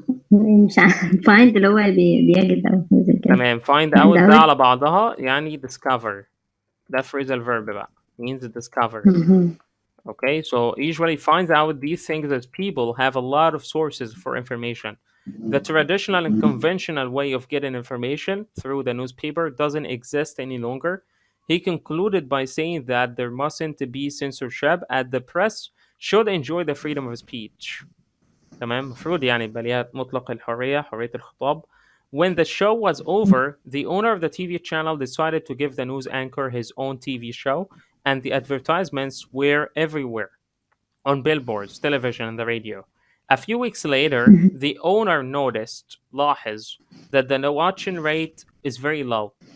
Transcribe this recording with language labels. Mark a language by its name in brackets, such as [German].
[Arabic] مش عارف find اللي هو بيجد أو زي كده. تمام. find out ده على بعضها يعني discover. [English] ده phrasal verb بقى means discover. Okay, so usually finds out these things as people have a lot of sources for information. The traditional and conventional way of getting information through the newspaper doesn't exist any longer. he concluded by saying that there mustn't be censorship as the press should enjoy the freedom of speech. [Arabic] تمام، المفروض يعني يبقى ليها مطلق الحرية، حرية الخطاب. [English] When the show was over, the owner of the TV channel decided to give the news anchor his own TV show, and the advertisements were everywhere, on billboards, television, and the radio. A few weeks later, the owner noticed, [Arabic] لاحظ, [English] that the watching rate is very low.